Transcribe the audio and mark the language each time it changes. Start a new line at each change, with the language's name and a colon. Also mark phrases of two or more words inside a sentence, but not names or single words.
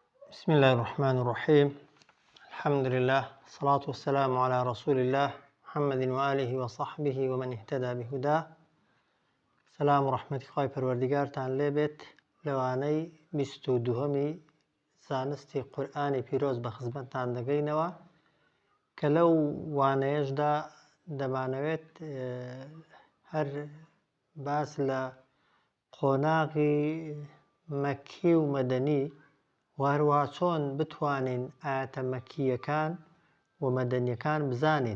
Arabic: بسم الله الرحمن الرحيم. الحمد لله والصلاة والسلام على رسول الله محمد وآله وصحبه ومن اهتدى بهداه.
Central Kurdish: سلام ورحمة خواهی پروردگارتان لێبێت لەوانەی 22هەمی زانستی قورئانی پیرۆز بە خزمەتتان دەگەینەوە کە لەو وانەیەشدا دەمانەوێت هەر باس لە قۆناغی مەکی و مەدەنی وهروها چۆن بتوانین ئاەتە مەکیەکان و مەدەنیەکان بزانین.